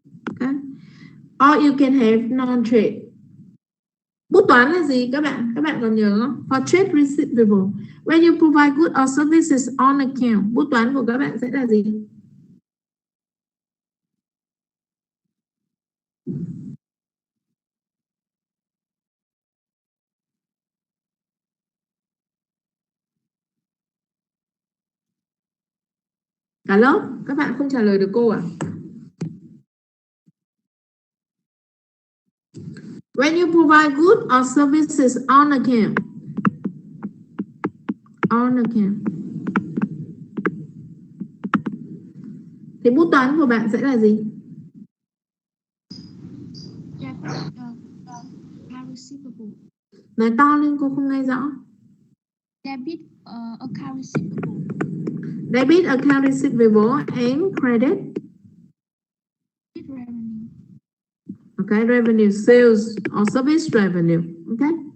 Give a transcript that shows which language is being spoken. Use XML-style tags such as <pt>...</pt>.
<en>Okay. Or you can have non-trade.</en> <vi>Bút toán là gì các bạn? Các bạn còn nhớ không?</vi> <en>For trade receivable, when you provide goods or services on account,</en> <vi>bút toán của các bạn sẽ là gì? Cả lớp, các bạn không trả lời được cô à?</vi> <en>When you provide goods or services on account.</en> <vi>Thì bút toán của bạn sẽ là gì?</vi> <en>Account receivable.</en> <vi>Nói to lên, cô không nghe rõ.</vi> <en>Debit account receivable. Debit account receivable and credit. Revenue. Okay, revenue, sales or service revenue. Okay.</en>